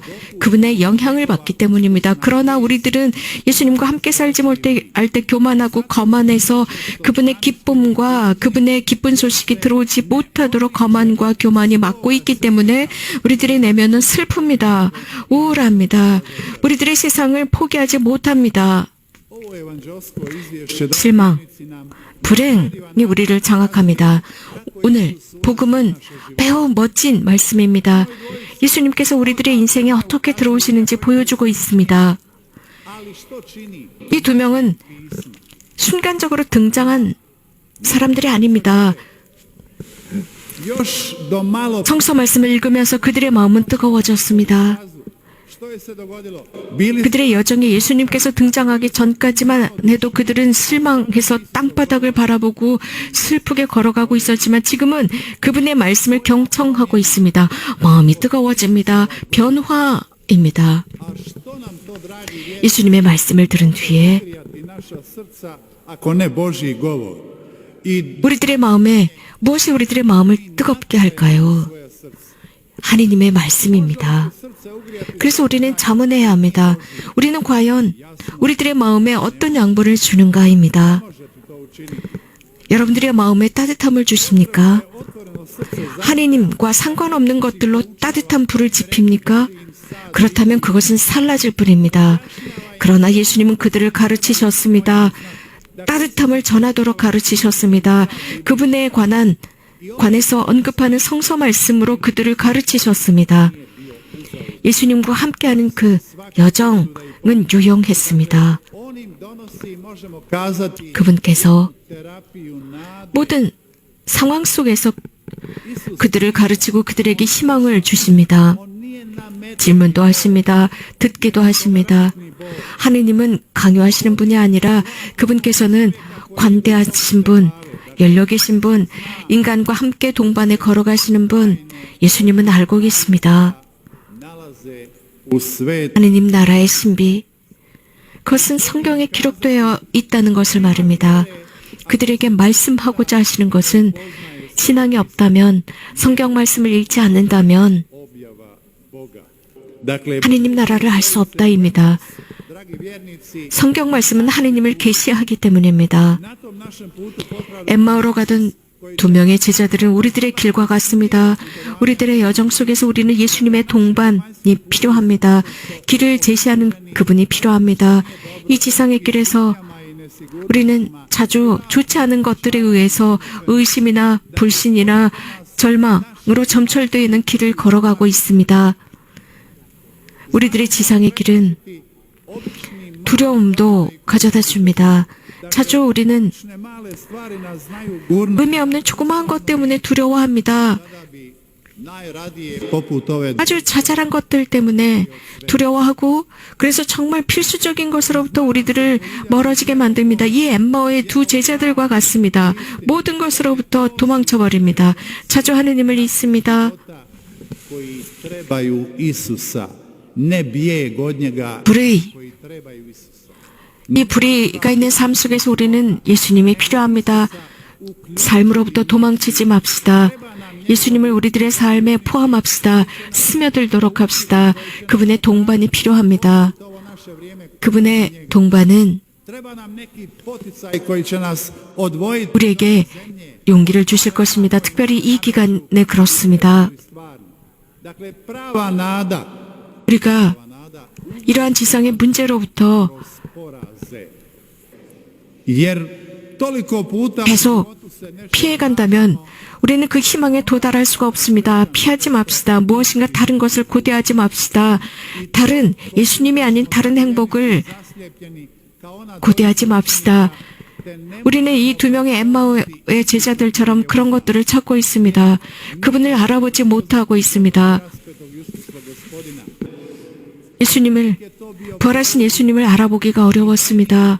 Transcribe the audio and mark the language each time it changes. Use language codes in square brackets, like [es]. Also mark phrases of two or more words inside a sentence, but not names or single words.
[ko] 그분의 영향을 받기 때문입니다. 그러나 우리들은 예수님과 함께 살지 못할 때 교만하고 거만해서 그분의 기쁨과 그분의 기쁜 소식이 들어오지 못하도록 거만과 교만이 막고 있기 때문에 우리들의 내면은 슬픕니다. 우울합니다. 우리들의 세상을 포기하지 못합니다. [hr] ovo evanđelsko izvješće [ko] 실망, [hr] donosi nam [ko] 불행이 우리를 장악합니다. 오늘 복음은 매우 멋진 말씀입니다. 예수님께서 우리들의 인생에 어떻게 들어오시는지 보여주고 있습니다. [hr] ali što čini [ko] 이 2명은 순간적으로 등장한 사람들이 아닙니다. [hr] još do malo [ko] 성서 말씀을 읽으면서 그들의 마음은 뜨거워졌습니다. [hr] što je se dogodilo bili [ko] 그들의 여정에 예수님께서 등장하기 전까지만 해도 그들은 실망해서 땅바닥을 바라보고 슬프게 걸어가고 있었지만 지금은 그분의 말씀을 경청하고 있습니다. 마음이 뜨거워집니다. 변화입니다. [hr] a što nam to dragi vjernici [ko] 예수님의 말씀을 들은 뒤에 [hr] grijati naša srca ako ne Božji govor i [ko] 우리들의 마음에 무엇이 우리들의 마음을 뜨겁게 할까요? [hr] svoje srce [ko] 하느님의 말씀입니다. [hr] srce ugrijati [ko] 그래서 우리는 자문해야 합니다. 우리는 과연 우리들의 마음에 어떤 양보를 주는가입니다. [hr] možete to učiniti [ko] 여러분들의 마음에 따뜻함을 주십니까? [hr] otvoreno srce [ko] 하느님과 상관없는 것들로 따뜻한 불을 지핍니까? 그렇다면 그것은 살라질 뿐입니다. 그러나 예수님은 그들을 가르치셨습니다. 따뜻함을 전하도록 가르치셨습니다. 그분에 관해서 언급하는 성서 말씀으로 그들을 가르치셨습니다. 예수님과 함께하는 그 여정은 유용했습니다. [hr] onim donosi možemo kazati [ko] 그분께서 [hr] terapiju nade [ko] 모든 상황 속에서 그들을 가르치고 그들에게 희망을 주십니다. [hr] On nije nametnuo [ko] 질문도 하십니다. 듣기도 하십니다. 하느님은 강요하시는 분이 아니라 그분께서는 관대하신 분, 열려 계신 분, 인간과 함께 동반에 걸어가시는 분, 예수님은 알고 계십니다. [hr] nalaze u svet [ko] 하느님 나라의 신비, 그것은 성경에 기록되어 있다는 것을 말합니다. 그들에게 말씀하고자 하시는 것은 신앙이 없다면, 성경 말씀을 읽지 않는다면 [hr] objava Boga. Dakle, [ko] 하느님 나라를 알 수 없다입니다. [hr] dragi vjernici, [ko] 성경 말씀은 하느님을 계시하기 때문입니다. [hr] na tom našem putu popravljamo [ko] 엠마오로 가던 두 명의 제자들은 우리들의 길과 같습니다. 우리들의 여정 속에서 우리는 예수님의 동반이 필요합니다. 길을 제시하는 그분이 필요합니다. 이 지상의 길에서 우리는 자주 좋지 않은 것들에 의해서 의심이나 불신이나 절망으로 점철되어 있는 길을 걸어가고 있습니다. 우리들의 지상의 길은 두려움도 가져다 줍니다. 자주 우리는 [hr] male stvari nas znaju gurnuti [ko] 의미 없는 조그마한 것 때문에 두려워합니다. [hr] da bi najradije poput ove [ko] 아주 자잘한 것들 때문에 두려워하고 그래서 정말 필수적인 것으로부터 우리들을 멀어지게 만듭니다. 이 엠마오의 두 제자들과 같습니다. 모든 것으로부터 도망쳐버립니다. 자주 하느님을 잊습니다. [hr] koji trebaju Isusa, ne bijeg od njega, [ko] 불의, [hr] koji trebaju Isusa. [ko] 이 불의가 있는 삶 속에서 우리는 예수님이 필요합니다. 삶으로부터 도망치지 맙시다. 예수님을 우리들의 삶에 포함합시다. 스며들도록 합시다. 그분의 동반이 필요합니다. [hr] Ovo naše vrijeme [ko] 그분의 동반은 [hr] treba nam neki poticaj koji će nas odvojiti [ko] 우리에게 용기를 주실 것입니다. 특별히 이 기간에 그렇습니다. [hr] stvarno. Dakle, prava nada, [ko] 우리가 이러한 지상의 문제로부터 [hr] poraze. Jer toliko puta [ko] 계속 피해간다면 우리는 그 희망에 도달할 수가 없습니다. 피하지 맙시다. 무엇인가 다른 것을 고대하지 맙시다. 다른 예수님이 아닌 다른 행복을 [hr] zaslijepljeni kao ona [ko] 고대하지 맙시다. 우리는 이 두 명의 엠마오의 제자들처럼 그런 것들을 찾고 있습니다. 그분을 알아보지 못하고 있습니다. 예수님을, 부활하신 예수님을 알아보기가 어려웠습니다.